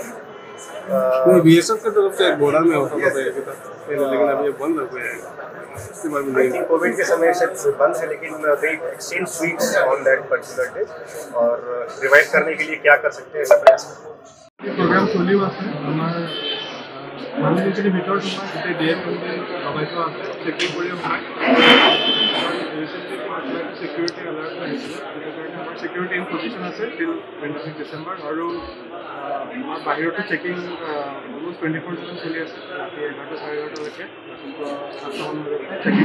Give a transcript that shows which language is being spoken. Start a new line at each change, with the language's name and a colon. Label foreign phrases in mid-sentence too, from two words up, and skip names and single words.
Hindi: बीएसएफ की तरफ से एक बॉर्डर में होता था पहले, लेकिन अभी बंद हो गया है। कोविड के समय से बंद है, लेकिन
English: they exchange sweets on that particular day
Hindi: और रिवाइव करने के लिए क्या कर सकते हैं प्रयास करते हैं। प्रोग्राम चली
Assamese: আছে আমাৰ মানুহখিনি ভিতৰত তোমাৰ গোটেই ডিএম লগাইছো আছে চেকিং কৰি আমাৰ
English: security alert
Assamese: আহিছে, সেইটো কাৰণে আমাৰ
English: security in position
Assamese: আছে
English: till 26 December
Assamese: আৰু আমাৰ বাহিৰতো চেকিং অলমোষ্ট 24/7 চলি আছে, ৰাতি 11টা 11:30লৈকে চেকিং।